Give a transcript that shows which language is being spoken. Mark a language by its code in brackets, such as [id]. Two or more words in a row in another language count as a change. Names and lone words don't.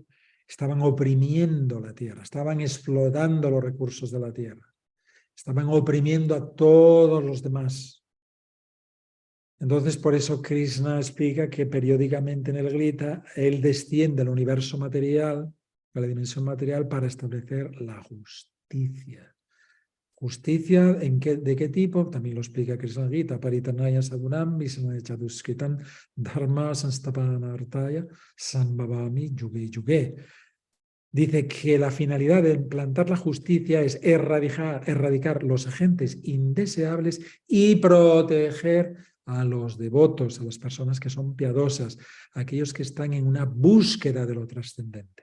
[es] Estaban oprimiendo la tierra, estaban explotando los recursos de la tierra, estaban oprimiendo a todos los demás. Entonces, por eso Krishna explica que periódicamente en el Gita él desciende al universo material, a la dimensión material, para establecer la justicia. ¿Justicia de qué tipo? También lo explica Krishna Gita. [sa] परितनाय सदुनम् विस्नाय चदुस्कृतम् धर्म संस्तपनर्ताय सम्भवामि युगे युगे. [es] Dice que la finalidad de implantar la justicia es erradicar los agentes indeseables y proteger a los devotos, a las personas que son piadosas, a aquellos que están en una búsqueda de lo trascendente.